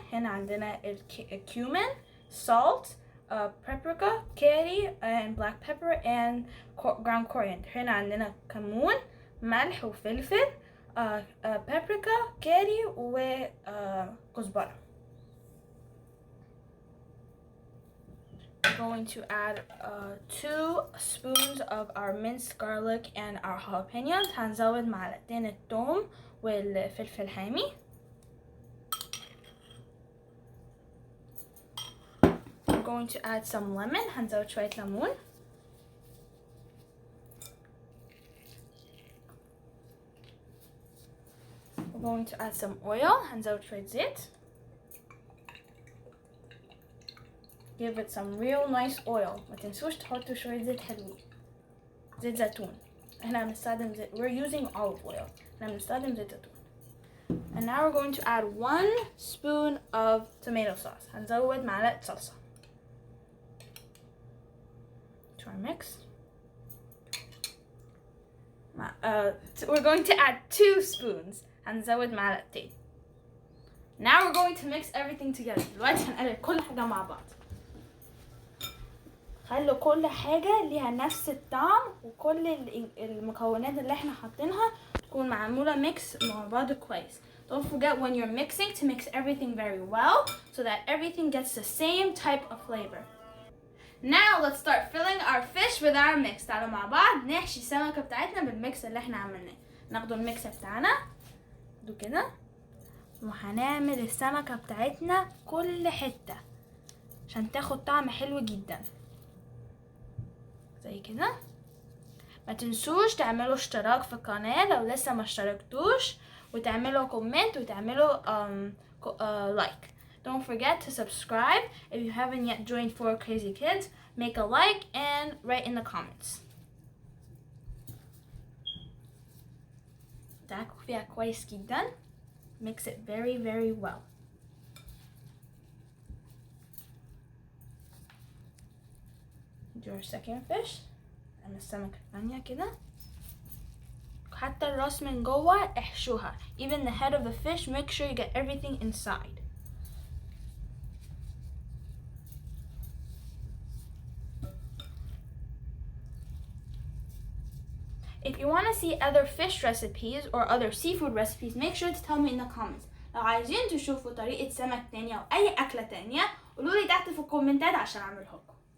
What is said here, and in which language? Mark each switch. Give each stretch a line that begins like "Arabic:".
Arabic: هنا عندنا الكيومين,
English: salt, paprika, curry, and black pepper and ground coriander.
Arabic: هنا عندنا كمون, ملح وفلفل, بابريكا, كاري وكزبره.
English: We're going to add 2 spoons of our minced garlic and our jalapenos.
Arabic: هنزود معلقتين الثوم والفلفل الحامي.
English: We're going to add some lemon.
Arabic: هنزود شوية ليمون.
English: We're going to add some oil.
Arabic: هنزود شوية زيت.
English: Give it some real nice oil.
Arabic: ما تنسوش تحطوا شوية زيت حلوين. زيت زيتون. احنا هنستخدم زيت.
English: We're using olive oil.
Arabic: احنا هنستخدم زيت زيتون.
English: And now we're going to add 1 spoon of tomato sauce.
Arabic: هنزود معلقة صلصة.
English: To our mix. We're going to add 2 spoons.
Arabic: هنزود معلقتين.
English: Now we're going to mix everything together.
Arabic: دلوقتي هنقلب كل حاجة مع بعض. خلوا كل حاجة ليها نفس الطعم وكل المكونات اللي احنا حاطينها تكون معمولة ميكس مع بعض كويس.
English: Don't forget when you're mixing to mix everything very well so that everything gets the same type of flavor. Now let's start filling our fish with our mix.
Arabic: تعالوا مع بعض نحشي السمكة بتاعتنا بالميكس اللي احنا عملناه. ناخدوا الميكس بتاعنا كده وهنعمل السمكة بتاعتنا كل حتة عشان تاخد طعم حلو جدا زي كده. ما تنسوش تعملوا اشتراك في القناة لو لسه ما اشتركتوش, وتعملوا كومنت وتعملوا like.
English: Don't forget to subscribe. If you haven't yet joined 4 Crazy Kids, make a like and write in the comments.
Arabic: دعكوا فيها كويس جدا.
English: Mix it very very well. Do our second fish.
Arabic: نعمل السمكة الثانية كده. حتى الراس من جوه احشوها.
English: Even the head of the fish, make sure you get everything inside. If you want to see other fish recipes or other seafood recipes, make sure to tell me in the comments.
Arabic: لو عايزين تشوفوا طريقة سمك تانية أو أي أكلة تانية قولولي تحت في الكومنتات عشان أعملها لكم.